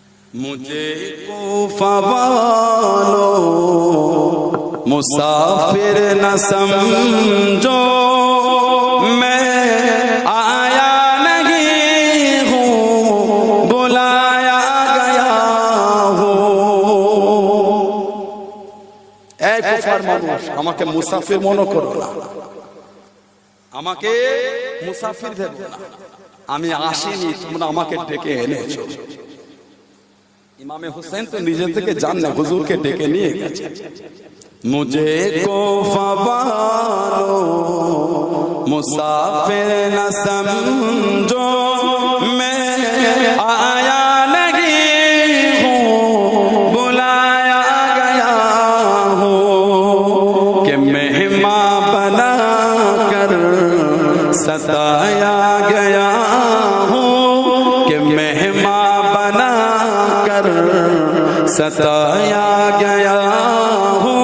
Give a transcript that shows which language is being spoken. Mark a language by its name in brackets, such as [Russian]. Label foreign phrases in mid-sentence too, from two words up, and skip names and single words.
[Urdu] مجھے کوفہ والوں مسافر نہ سمجھو، میں آیا نہیں ہوں بلایا گیا ہوں۔ [Bangla] اے কুফার মানুষ, আমাকে মুসাফির মনে করো না, আমাকে মুসাফির ভেবো না, আমি আসিনি, তোমরা আমাকে ডেকে এনেছো। ইমামে হুসেন তো নিজে থেকে জান না, হুজুরকে ডেকে নিয়ে গেছে। [Urdu] مجھے کوفہ والوں مسافر نہ سمجھو, میں آیا نہیں ہوں بلایا گیا ہوں، کہ مہمان بنا کر ستایا گیا ہوں، کہ مہمان بنا کر ستایا گیا ہوں.